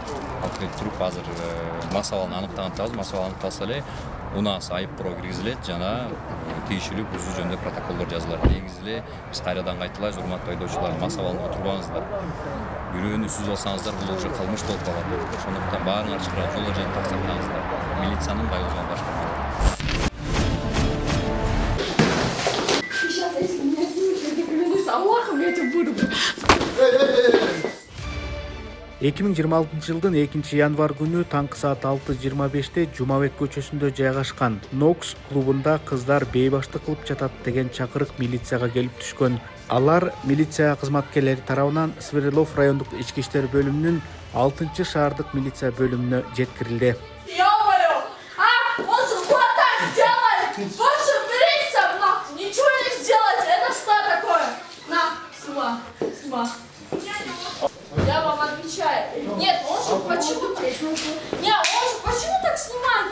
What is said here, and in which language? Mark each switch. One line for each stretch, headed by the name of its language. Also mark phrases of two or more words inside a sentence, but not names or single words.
Kyrgyz: Алып келип туруп, азыр мас абалын аныктаган атабыз. Мас абалы аныкталса эле унаасы айыпкорго киргизилет жана тийиштүү бузуу жөнүндө протоколдор жазылат. Негизи эле биз кайрадан кайталайбыз, урматтуу айдоочулар, мас абалында отурбаңыздар. Бирөөнү сүзүп алсаңыздар, бул уже кылмыш болуп калат. Ошондуктан баарыңар чыгарып жол эрежени так сактаңыздар. Милициянын байлыгын башкармалыгы.
Russian: Аллахом я тебя вырву.
Kyrgyz: 2026 жылдын 2-январ күнү таңкы саат 6:25 Жумабек көчөсүндө жайгашкан Нокс клубунда кыздар бейбаштык кылып жатат деген чакырык милицияга келип түшкөн. Алар милиция кызматкерлери тарабынан Свердлов райондук ички иштер бөлүмүнүн 6-шаардык милиция бөлүмүнө жеткирилди.
Russian: Ё-моё! Он же вот так сделает! Больше милиция, нахуй! Ничего не сделать! Это что такое? На, сюда. Я вам отвечаю. Нет, он же почему так? Нет, он же почему так снимает?